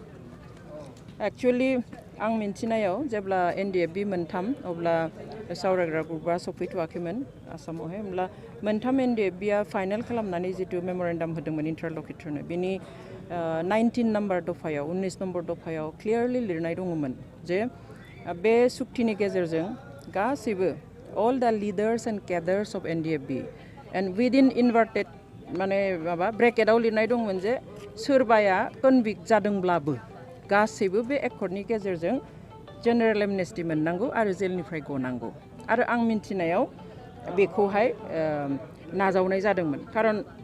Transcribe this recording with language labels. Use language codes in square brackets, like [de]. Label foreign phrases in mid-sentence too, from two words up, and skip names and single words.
[brx] एक्चुअली आं मिन्थिनायाव जेब्ला एन.डी.एफ.बी मोनथाम अब्ला सावरायग्रा ग्रुपआ सफैथ'वाखैमोन आसामावहाय होमब्ला मोनथाम एन.डी.एफ.बीआ फाइनेल खालामनानै जितु मेम'रेन्डाम होदोंमोन इन्टारल'किटरनो बिनि 19 नम्बर दफायाव 19 नम्बर दफायाव क्लियारलि लिरनाय दङमोन जे बे सुक्तिनि गेजेरजों गासैबो [en] all the leaders and cadres of NDFB [brx] and [en] within inverted [brx] माने माबा ब्रेकेटआव लिरनाय दंमोन जे सोरबाया कनभिक्ट जादोंब्लाबो गासैबो बे एकर्डनि गेजेरजों [en] general amnesty [brx] मोननांगौ आरो जेलनिफ्राय गनांगौ आरो आं मिन्थिनायाव बेखौहाय नाजावनाय जादोंमोन खारन